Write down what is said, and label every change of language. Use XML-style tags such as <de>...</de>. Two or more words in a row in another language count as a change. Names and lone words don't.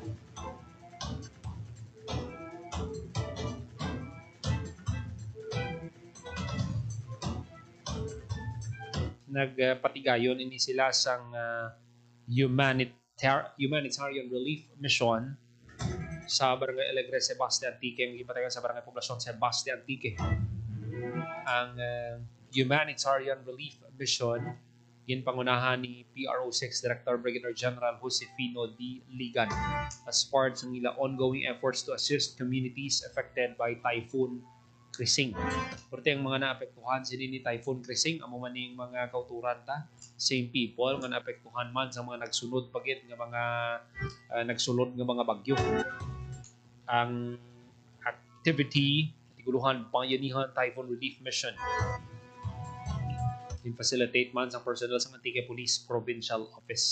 <hil>nagpatigayon ini sila sang</hil> <en>humanitarian relief mission</en> <hil>sa Barangay Alegre, Sebastian Antique, ang gipatagan sa Barangay Poblasyon Sebastian Antique. Ang</hil> <en>humanitarian relief mission</en> <hil>ginpangunahan ni PRO6 Director Brigadier General Josefino D.</hil> <en>Ligan as part</en> <hil>ng nila</hil> <en>ongoing efforts to assist communities affected by Typhoon Krising.</en> <hil>Porte ang mga naapektuhan sila ni Typhoon Krising, amo man ning mga kauturan ta, same people nga naapektuhan man sa mga nagsunod pagit nga mga nagsulod nga mga bagyo. Ang activity tiguluhan Bayanihan Typhoon Relief Mission in-facilitate man sa personnel sa Antique Police Provincial Office.</hil>